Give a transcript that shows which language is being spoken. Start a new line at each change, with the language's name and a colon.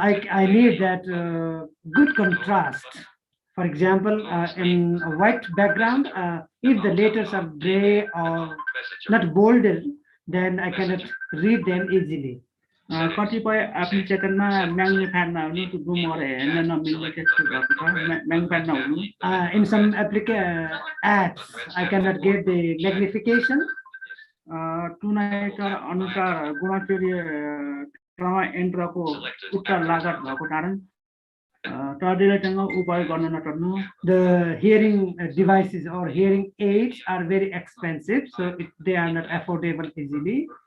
English: I need that good contrast. For example, in a white background, if the letters are gray or not bolded, then I cannot read them easily.
Nepali: कतिपय एप्लिकेसनमा म्याग्निफायर नहुनु त्यो जुमहरू हेर्न नमिल्ने त्यस्तो भएको छ म्याग्निफायर नहुनु
English: In some apps, I cannot get the magnification.
Nepali: टुनाइटर अनुसार गुणस्तरीय यन्त्रको उच्च लागत भएको कारण सजिलैसँग उपयोग गर्न नसक्नु
English: The hearing devices or hearing aids are very expensive, so they are not affordable easily.